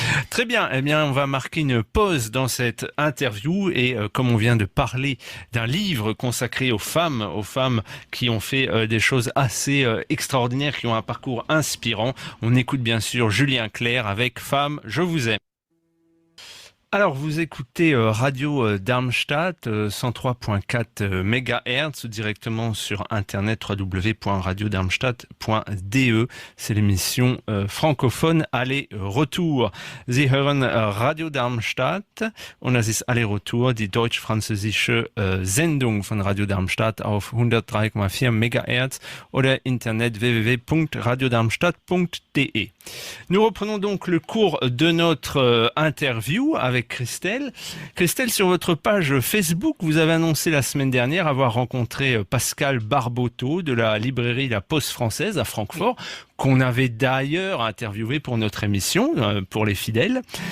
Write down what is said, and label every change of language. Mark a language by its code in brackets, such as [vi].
[fr] Très bien, eh bien on va marquer une pause dans cette interview et comme on vient de parler d'un livre consacré aux femmes qui ont fait des choses assez extraordinaires, qui ont un parcours inspirant, on écoute bien sûr Julien Clerc avec Femmes, je vous aime. Alors, vous écoutez Radio Darmstadt 103.4 MHz directement sur internet www.radiodarmstadt.de. C'est l'émission francophone Aller-Retour. [de] Sie hören Radio Darmstadt und das ist Aller-Retour, die deutsch-französische Sendung von Radio Darmstadt auf 103,4 MHz oder internet www.radiodarmstadt.de. [fr] Nous reprenons donc le cours de notre interview avec Christelle. Christelle, sur votre page Facebook, vous avez annoncé la semaine dernière avoir rencontré Pascal Barboteau de la librairie La Poste Française à Francfort, qu'on avait d'ailleurs interviewé pour notre émission, pour les fidèles.